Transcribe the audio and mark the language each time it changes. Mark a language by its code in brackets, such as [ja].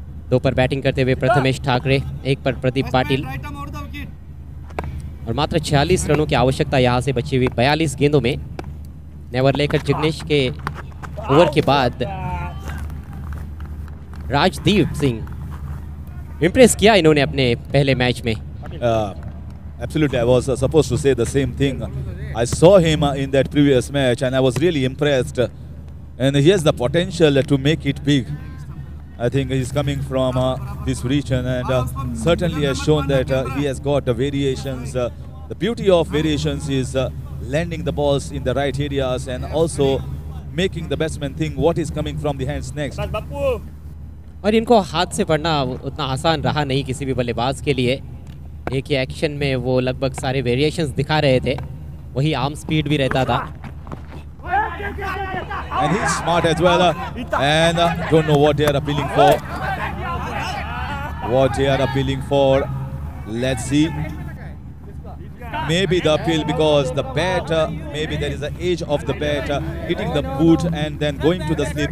[hi] 2 पर बैटिंग करते हुए प्रथमेश ठाकरे, 1 पर प्रदीप पाटिल, और मात्र 46 रनों की आवश्यकता यहाँ से बची हुई 42 गेंदों में। नेवर लेकर जिग्नेश के ओवर के बाद राजदीप सिंह इम्प्रेस किया इन्होंने अपने पहले मैच में। [en] Absolutely, I was supposed to say the same thing. I saw him in that previous match and I was really impressed. And he has the potential to make it big. I think he's coming from this region and certainly has shown that he has got the variations. The beauty of variations is landing the balls in the right areas and also making the batsman think what is coming from the hands next. [hi] और इनको हाथ से पढ़ना उतना आसान रहा नहीं किसी भी बल्लेबाज के लिए। एक ही एक्शन में वो लगभग सारे वेरिएशंस दिखा रहे थे, वही आर्म स्पीड भी रहता था। [en] And he's smart as well and don't know what they are appealing for. What they are appealing for, let's see. Maybe the appeal because the bat, maybe there is an edge of the bat hitting the boot and then going to the slip.